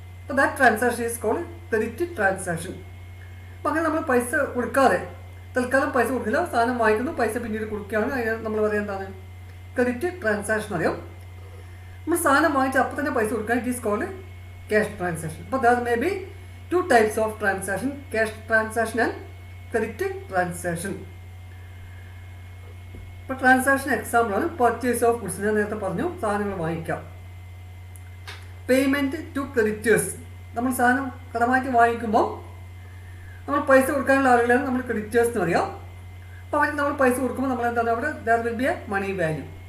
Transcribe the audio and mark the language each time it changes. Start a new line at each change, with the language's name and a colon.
Malayalam: അപ്പോൾ
English: That transaction is called credit transaction.
Malayalam: അപ്പോൾ അങ്ങനെ നമ്മൾ പൈസ കൊടുക്കാതെ തൽക്കാലം പൈസ കൊടുക്കില്ല, സാധനം വാങ്ങിക്കുന്നു, പൈസ പിന്നീട് കൊടുക്കുകയാണ്, അതിന് നമ്മൾ പറയാൻ എന്താണ് ക്രെഡിറ്റ് ട്രാൻസാക്ഷൻ അറിയാം. നമ്മൾ സാധനം വാങ്ങിച്ച് അപ്പോൾ തന്നെ പൈസ കൊടുക്കാൻ
English: It is called cash transaction. But there may be two types of transaction, cash transaction and credit transaction.
Malayalam: ഇപ്പോൾ ട്രാൻസാക്ഷൻ എക്സാമ്പിളാണ് പർച്ചേസ് ഓഫ് ഗുഡ്സ്. ഞാൻ നേരത്തെ പറഞ്ഞു സാധനങ്ങൾ വാങ്ങിക്കാം. പേയ്മെൻറ്റ് ടു ക്രെഡിറ്റേഴ്സ്, നമ്മൾ സാധനം കടമായിട്ട് വാങ്ങിക്കുമ്പോൾ നമ്മൾ പൈസ കൊടുക്കാനുള്ള ആളുകളാണ് നമ്മൾ ക്രെഡിറ്റേഴ്സ് എന്ന് പറയാം. അപ്പോൾ അവർക്ക് നമ്മൾ പൈസ കൊടുക്കുമ്പോൾ നമ്മൾ എന്താണ് അവിടെ
English: There will be a money value.